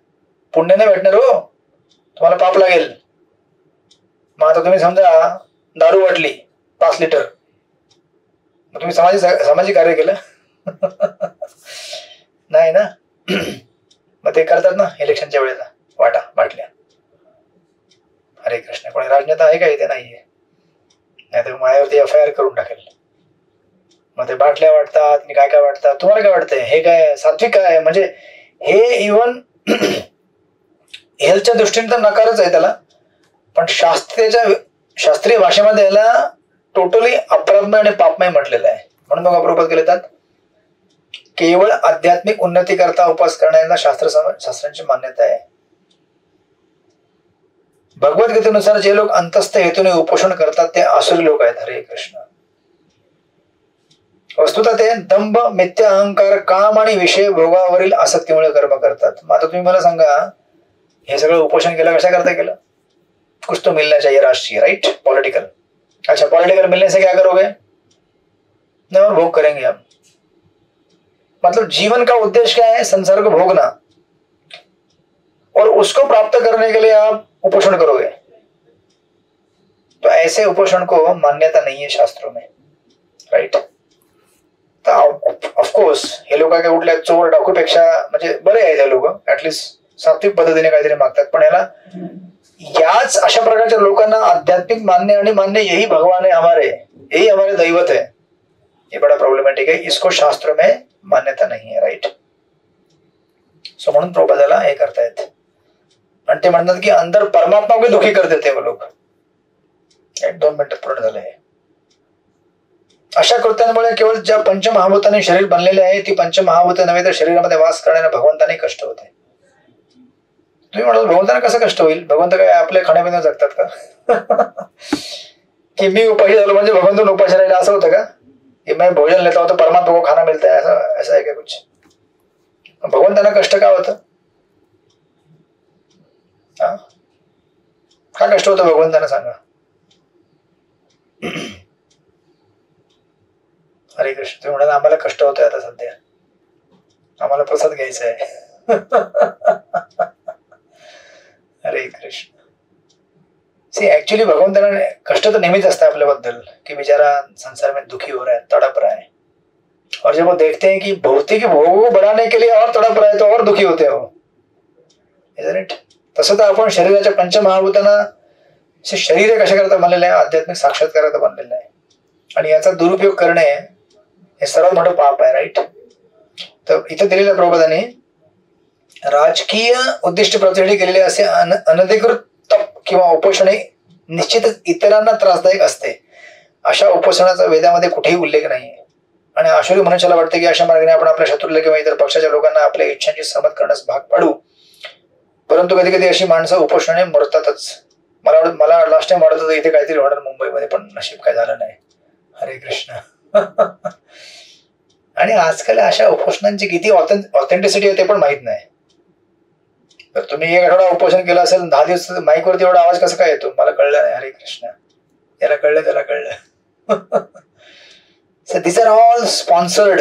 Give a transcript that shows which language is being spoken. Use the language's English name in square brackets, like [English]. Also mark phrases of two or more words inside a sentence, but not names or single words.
[Marathi] पुण्य नाही भेटणार हो, तुम्हाला पाप लागेल. मग आता तुम्ही समजा दारू वाटली 5 लिटर. मग तुम्ही सामाजिक कार्य केलं नाही ना. मग ते करतात ना इलेक्शनच्या वेळेला वाटा वाटल्या. हरे कृष्ण. कोणी राजनेता आहे का इथे? नाहीये. नाही तर माझ्यावरती FIR करून टाकेल. मग ते बाटल्या वाटतात आणि काय काय वाटतात. तुम्हाला काय वाटतंय हे काय सात्विक काय? म्हणजे हे इव्हन हेल्थच्या दृष्टीने तर नकारच आहे त्याला, पण शास्त्रीय भाषेमध्ये याला टोटली अपराधमय आणि पापमय म्हटलेलं आहे. म्हणून मग प्रभुपाद केले जातात केवळ आध्यात्मिक उन्नती करता उपास करण्याला शास्त्रांची मान्यता आहे. भगवद्गीतेनुसार जे लोक अंतस्थ हेतूने उपोषण करतात ते आसुरी लोक आहेत. हरे कृष्ण. वस्तुतः ते दंभ, मिथ्या अहंकार, काम आणि विषय भोगावरील आसक्तीमुळे कर्म करतात. मग आता तुम्ही मला सांगा हे सगळं उपोषण केलं कशा करता केलं? [Hindi] कुछ तो मिलना चाहिए राष्ट्रीय, राइट? पॉलिटिकल. अच्छा, पॉलिटिकल मिलने से क्या करोगे? नहीं, और भोग करेंगे हम. मतलब जीवन का उद्देश्य क्या है? संसार को भोगना, और उसको प्राप्त करने के लिए आप उपोषण करोगे. तो ऐसे उपोषण को मान्यता नहीं है शास्त्रों में, राइट? [Marathi] ऑफकोर्स हे लोक काय कुठल्या चोर डाकूपेक्षा म्हणजे बरे आहेत हे लोक, ऍटलिस्ट सात्विक पद्धतीने काहीतरी मागतात. पण याला याच अशा प्रकारच्या लोकांना आध्यात्मिक मान्य आणि मान्य [Hindi] यही भगवान है हमारे, यही हमारे दैवत है, ये बड़ा प्रॉब्लेमॅटिक है. इसको शास्त्र में मान्यता नहीं है, राइट? [Marathi] सो म्हणून प्रभुपादाला हे करतायत. आणि ते म्हणतात की [Hindi] अंदर परमात्मा को दुखी कर देते वो लोग. [Marathi] 2 मिनिटात पूर्ण झालं हे. अशा कृत्यांमुळे केवळ ज्या पंचमहाभूताने शरीर बनलेले आहे ती पंचमहाभूत नव्हे तर शरीरामध्ये वास करणाऱ्या भगवंताने कष्ट होते. तुम्ही म्हणाल भगवंतांना कसं कष्ट होईल? भगवंत काय आपले खाण्यापिण्या जगतात का? कि मी उपाशी झालो म्हणजे भगवंतन उपाशी राहिला असं होतं का? [Hindi] कि मैं भोजन लेता हूं तो परमात्मा को खाना मिलता है, ऐसा है क्या कुछ? [Marathi] भगवंतांना कष्ट का होतं? का कष्ट होतं भगवंतांना सांगा? हरे कृष्ण. तुम्ही म्हणाल आम्हाला कष्ट होतोय आता सध्या, आम्हाला प्रसाद घ्यायचा आहे. हरे कृष्ण. [English] see actually [Marathi] भगवंतांना कष्ट तो नेहमीच असतं आपल्याबद्दल [Hindi] कि बेचारा संसार में दुखी हो रहा है, तड़प रहा है. और जब वो देखते हैं कि भौतिक भोगों को बढ़ाने के लिए और तड़प रहा है तो और दुखी होते हो. [English] isn't it? [Marathi] तसं तर आपण शरीराच्या पंचमहाभूतांना शरीर कशा करता बनलेलं आहे? आध्यात्मिक साक्षात्काराचा बनलेलं आहे. आणि याचा दुरुपयोग करणे हे सर्वात मोठं पाप आहे, राईट? तर इथे दिलेल्या प्रभुपादांनी राजकीय उद्दिष्ट प्राप्तीसाठी केलेले असे अनधिकृत तप किंवा उपोषणे निश्चितच इतरांना त्रासदायक असते. अशा उपोषणाचा वेदामध्ये कुठेही उल्लेख नाहीये. आणि आशुरी मनुष्याला वाटते की अशा मार्गाने आपण आपल्या शत्रूला किंवा इतर पक्षाच्या लोकांना आपल्या इच्छांची सहमत करण्यास भाग पाडू. परंतु कधी कधी अशी माणसं उपोषणाने मरतातच. मला [English] last time [Marathi] वाटत होतं इथे काहीतरी होणार मुंबईमध्ये, पण नशीब काय झालं नाही. हरे कृष्ण. आणि आजकाल अशा उपोषणांची किती ऑथेंटिसिटी आहे ते पण माहित नाही. तर तुम्ही 1 आठवडा उपोषण केलं असेल, 10 दिवस माईकवरती एवढा आवाज कसा काय येतो मला कळलं नाही. हरे कृष्ण. याला कळलं त्याला कळलं. [English] so these are all sponsored.